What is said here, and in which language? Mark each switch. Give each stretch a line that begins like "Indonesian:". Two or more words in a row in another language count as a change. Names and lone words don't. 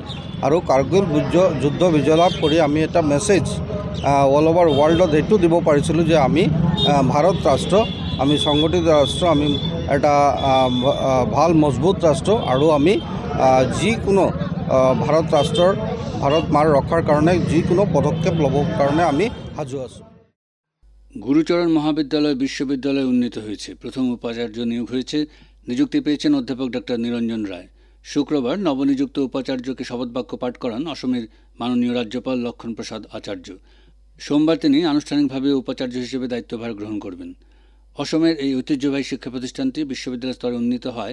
Assamese: আৰু কাৰ্গিল যুদ্ধ বিজয় লাভ কৰি আমি এটা মেছেজ
English: all over world
Assamese: এইটো দিব পাৰিছিলোঁ যে আমি ভাৰত ৰাষ্ট্ৰ, আমি সংগঠিত ৰাষ্ট্ৰ, আমি এটা ভাল মজবুত ৰাষ্ট্ৰ, আৰু আমি যিকোনো ভাৰত ৰাষ্ট্ৰৰ ভাৰত মাৰ ৰক্ষাৰ কাৰণে যিকোনো পদক্ষেপ ল'বৰ কাৰণে আমি সাজু আছোঁ।
Bangla: গুরুচরণ মহাবিদ্যালয় বিশ্ববিদ্যালয় উন্নীত হয়েছে। প্রথম উপাচার্য নিয়োগ হয়েছে। নিযুক্তি পেয়েছেন অধ্যাপক ডক্টর নিরঞ্জন রায়। শুক্রবার নবনিযুক্ত উপাচার্যকে শপথবাক্য পাঠ করান অসমের মাননীয় রাজ্যপাল লক্ষণ প্রসাদ আচার্য। সোমবার তিনি আনুষ্ঠানিকভাবে উপাচার্য হিসেবে দায়িত্বভার গ্রহণ করবেন। অসমের এই ঐতিহ্যবাহী শিক্ষা প্রতিষ্ঠানটি বিশ্ববিদ্যালয় স্তরে উন্নীত হয়।